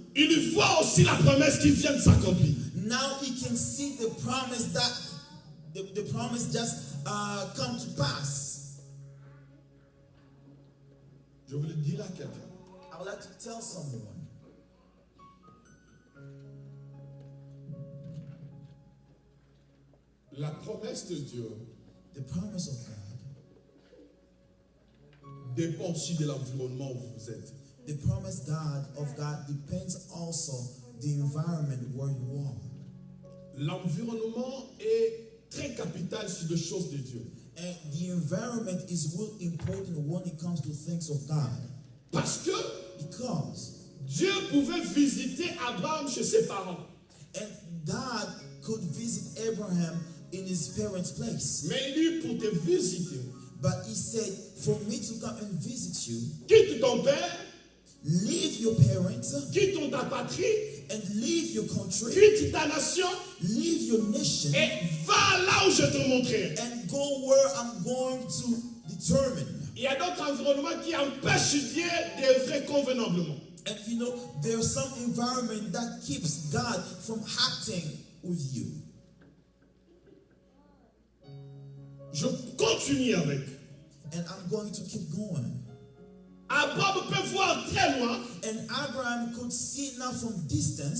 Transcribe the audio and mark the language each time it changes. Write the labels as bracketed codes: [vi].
[fr] il voit aussi la promesse qui vient de s'accomplir. [en] now he can see the promise that the promise just come to pass. [fr] Je voulais dire à quelqu'un, [en] I would like to tell someone, [fr] la promesse de Dieu [en] the promise of God [fr] dépend aussi de l'environnement où vous êtes. [en] The promise of God depends also the environment where you are. [fr] L'environnement est très capital sur les choses de Dieu. [en] And the environment is really important when it comes to things of God. [fr] Parce que [en] Because [fr] Dieu pouvait visiter Abraham chez ses parents. [en] and God could visit Abraham in his parents' place. [fr] Mais il dit pour te visiter, [en] But he said, for me to come and visit you, [fr] quitte ton père, [en] leave your parents [fr] quitte ta patrie, [en] and leave your country, [fr] quitte ta nation [en] leave your nation, [fr] et va là où je te montrerai. [en] and go where I'm going to determine. [fr] Il y a d'autres environnements qui empêchent Dieu d'œuvrer convenablement. [en] And you know, there's some environment that keeps God from acting with you. [fr] Je continue avec. [en] And I'm going to keep going. [fr] Abraham peut voir très loin [en] And Abraham could see now from distance